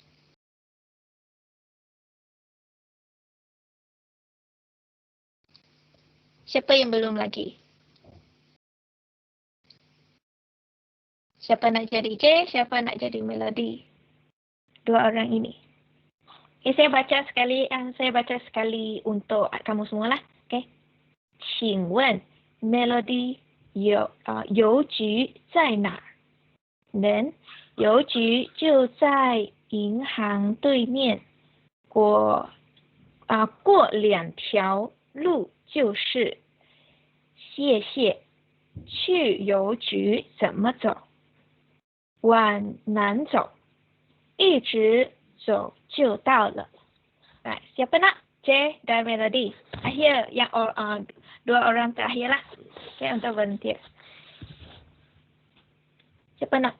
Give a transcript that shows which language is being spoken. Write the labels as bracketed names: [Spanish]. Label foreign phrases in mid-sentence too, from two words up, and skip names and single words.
[Malay] Siapa yang belum lagi? Siapa nak jadi J, siapa nak jadi Melody? 2 orang ini. Okay, saya baca sekali untuk kamu semua lah. [Chinese] 请问 Melody 邮局在哪儿？ Then 邮局就在银行对面，过2条路就是。谢谢。去邮局怎么走？往南走，一直走就到了。Right, [Malay] siapa nak? J dan Melody. Akhir yang dua orang terakhir lah. Okay, untuk volunteer. Siapa nak?